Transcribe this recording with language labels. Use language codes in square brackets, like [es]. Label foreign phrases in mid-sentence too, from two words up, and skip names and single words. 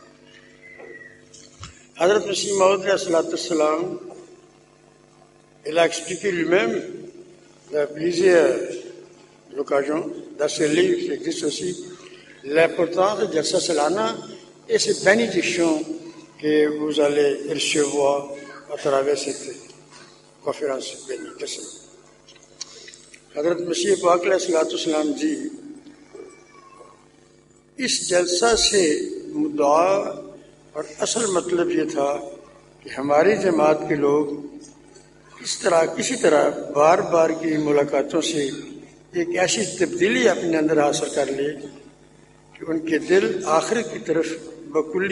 [fr] Hazrat Masih Maud il a expliqué lui-même à plusieurs occasions, dans ce livre qui existe aussi, l'importance de Jalsa Salana et ces bénédictions que vous allez recevoir à travers cette conférence bénie. Hazrat Masih Pak dit, [ur] اس جلسہ سے مدعا اور اصل مطلب یہ تھا کہ ہماری جماعت کے لوگ کسی طرح بار بار کی ملاقاتوں سے ایک ایسی تبدیلی اپنے اندر حاصل کر لے کہ ان کے دل آخرت کی طرف بکلی